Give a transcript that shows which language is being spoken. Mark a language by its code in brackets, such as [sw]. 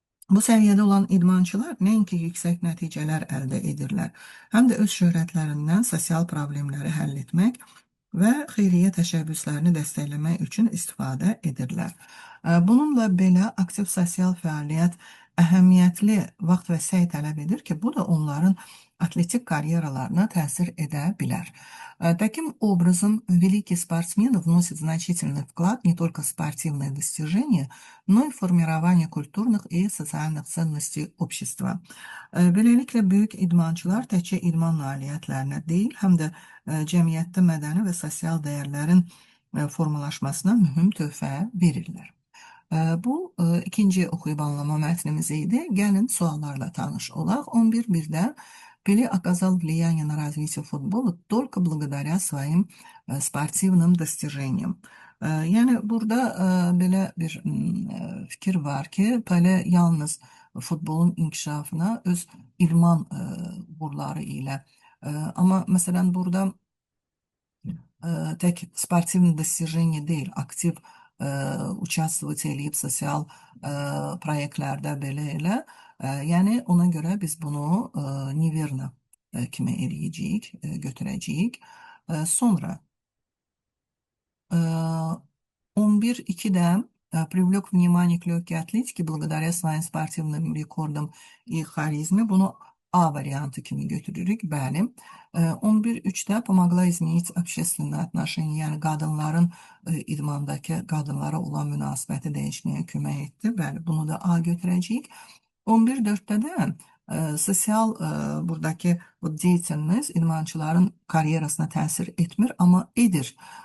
[az] Bu səviyyədə olan idmançılar nəinki yüksək nəticələr əldə edirlər, həm də öz şöhrətlərindən sosial problemləri həll etmək və xeyriyyə təşəbbüslərini dəstəkləmək üçün istifadə edirlər. Bununla belə aktiv sosial fəaliyyət əhəmiyyətli vaxt və səy tələb edir ki, bu da onların atletik karyeralarına тəsir edə bilər. [ru] Таким образом, великие спортсмены вносят значительный вклад не только в спортивные достижения, но и в формирование kультурных и социальных ценностей общества. [az] Beləliklə, böyük idmançılar təkcə idman nailiyyətlərinə deyil, həm də cəmiyyətdə mədəni və sosial dəyərlərin formalaşmasına mühüm töhfə verirlər. Bu ikinci oxuyub anlama mətnimiz idi. Gəlin suallarla tanış olaq. [ru] 11.1-də Пеле оказал влияние на развитие футбола только благодаря своим спортивным достижениям. [az] Yəni burada belə bir fikir var ki, Pele yalnız futbolun inkişafına öz idman uğurları ilə, amma məsələn burada tek [ru] спортивное достижение [az] deyil, aktiv участвовать eləyib sosial proyektlərdə belə elə. Yəni ona görə biz bunu Niverna kimi eləyəcəyik, götürəcəyik. Sonra 11.2-də [ru] привлек внимание к легкой атлетике благодаря своим спортивным рекордам и харизме. [az] Bunu A variantı kimi götürürük, bəli. 11.3-də [ru] помогла изменить общественные отношения, [az] yəni qadınların idmandakı qadınlara olan münasibəti dəyişməyə kömək etdi. Bəli, bunu da A götürəcəyik. 11.4-də də sosial buradakı bu deyitiliniz idmançıların karyerasına təsir etmir, amma edir.